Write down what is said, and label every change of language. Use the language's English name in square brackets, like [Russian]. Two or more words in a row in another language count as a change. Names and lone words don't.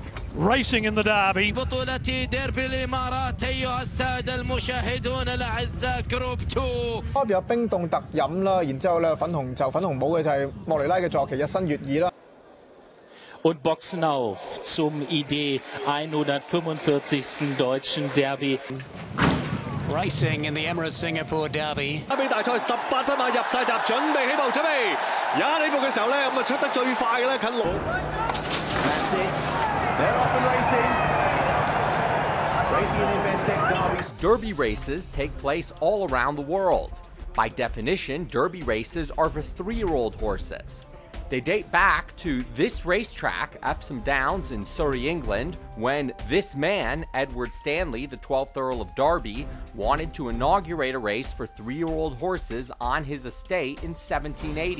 [English] racing in the Derby. [Arabic] بطولة ديربي الإمارات أيها السادة المشاهدون الأعزاء [English] Group 2。 [Cantonese] 有冰凍特飲啦，然之後咧粉紅帽嘅就係莫尼拉嘅坐騎日新月異啦。 [German] Und boxen auf zum ID 145. Deutschen Derby. [English] Racing in the Emirates Singapore Derby。 [Cantonese] 打比大賽18分馬入晒閘，準備起步，準備踩起步嘅時候咧，咁啊出得最快嘅咧近路。 [English] That's it. They're off and racing. Racing in Investec Derby. Derby races take place all around the world. By definition, Derby races are for 3-year-old horses. They date back to this racetrack, Epsom Downs in Surrey, England, when this man, Edward Stanley, the 12th Earl of Derby, wanted to inaugurate a race for 3-year-old horses on his estate in 1780.